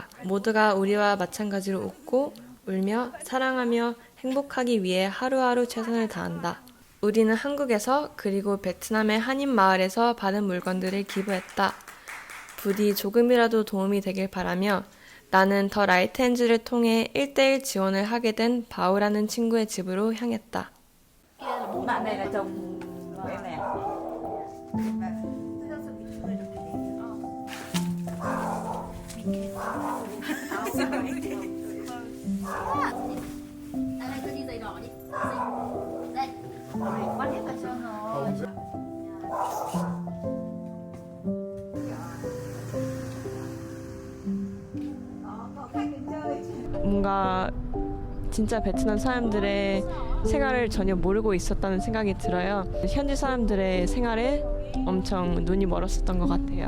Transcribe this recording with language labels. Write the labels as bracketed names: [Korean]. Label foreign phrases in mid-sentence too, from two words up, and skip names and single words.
[Korean] 모두가 우리와 마찬가지로 웃고 울며 사랑하며 행복하기 위해 하루하루 최선을 다한다. 우리는 한국에서 그리고 베트남의 한인 마을에서 받은 물건들을 기부했다. 부디 조금이라도 도움이 되길 바라며 나는 더 라이트 핸즈를 통해 1:1 지원을 하게 된 바우라는 친구의 집으로 향했다. [Vietnamese] Bạn này là chồng của em này à? Đây tôi đi giày đỏ đi. Đây. Bắt hết cả trơn rồi. [Korean] 뭔가 진짜 베트남 사람들의 생활을 전혀 모르고 있었다는 생각이 들어요. 현지 사람들의 생활에 엄청 눈이 멀었었던 것 같아요.